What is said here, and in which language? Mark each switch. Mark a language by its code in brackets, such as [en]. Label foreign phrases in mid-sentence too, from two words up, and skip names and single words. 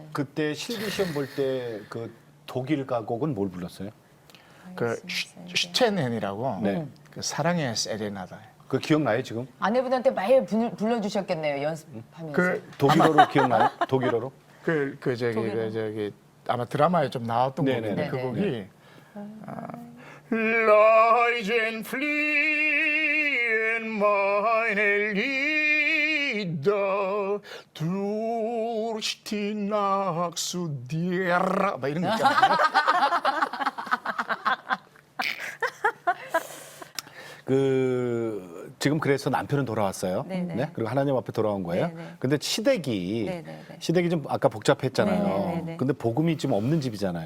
[ko] 그때 실기 시험 볼 때 그 독일 가곡은 뭘 불렀어요? 그 슈첸헨이라고 네. 그 사랑의 세레나다. 그 기억나요 지금? 아내분한테 매일 불러주셨겠네요, 연습하면서. 그 독일어로 기억나요? 독일어로? 저기 아마 드라마에 좀 나왔던 네네네. 곡인데 그 네네. 곡이 [de] Leiden fliehen meine Lieder durch die Nacht zu dir [ko] 막 이런 거 있잖아요. 그 지금 그래서 남편은 돌아왔어요. 네네. 네? 그리고 하나님 앞에 돌아온 거예요. 네네. 근데 시댁이 네네네. 시댁이 좀 아까 복잡했잖아요. 네네네. 근데 복음이 지금 없는 집이잖아요.